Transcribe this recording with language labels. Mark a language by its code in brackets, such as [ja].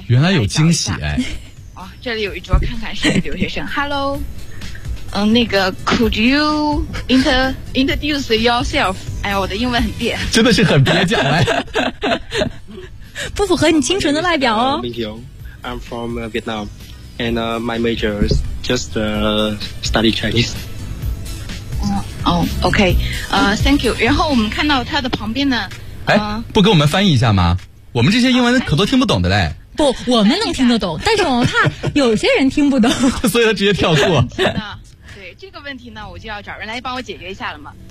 [zh] 原来有惊喜。哎，哇、哦、这里有一桌，看看是留学生。 Hello， 那个 [en] could you introduce yourself？ [zh] 哎呀，我的英文很别，真的是很别讲。哎，不符合你清纯的外表哦。 [en] I'm from Vietnam, and my major is just study Chinese. Okay. Thank you. [zh] 然后我们看到他的旁边呢，哎，不给我们翻译一下吗？我们这些英文可都听不懂的嘞。不，我们能听得懂，但是我怕有些人听不懂，所以他直接跳过。对这个问题呢，我就要找人来帮我解决一下了嘛。